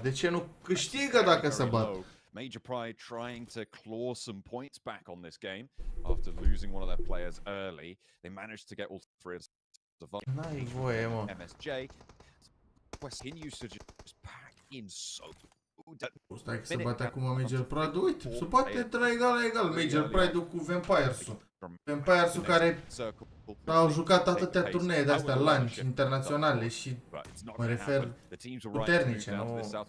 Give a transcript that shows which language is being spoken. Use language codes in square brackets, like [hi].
[ro] De ce nu câștigă dacă să bat? [en] Major Pride trying to claw some points back on this game after losing one of their players early. They managed to get all 3 of the [ro] N-ai voie, mă. [en] MSJ. West continues to just pack in so. [ro] Stai că se bate acum Major Pride. Uite, se bate la egal. Major Pride-ul cu Vampires-ul. Vampires-ul care au jucat atâtea turnee de-astea LAN internaționale și mă refer puternice, nu?